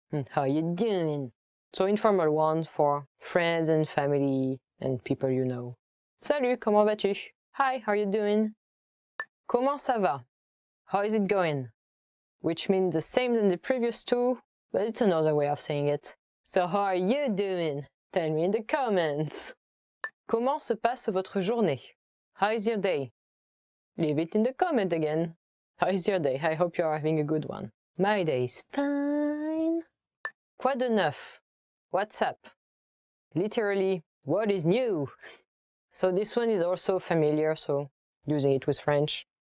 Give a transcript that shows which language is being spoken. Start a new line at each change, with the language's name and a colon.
English: How are you doing? So informal one for friends and family and people you know.
French: Salut, comment vas-tu?
English: Hi, how are you doing?
French: Comment ça va?
English: How is it going? Which means the same as the previous two, but it's another way of saying it. So how are you doing? Tell me in the comments.
French: Comment se passe votre journée?
English: How is your day? Leave it in the comment again. How is your day? I hope you are having a good one. My day is fine.
French: Quoi de neuf?
English: What's up? Literally, what is new? So this one is also familiar, so using it with French.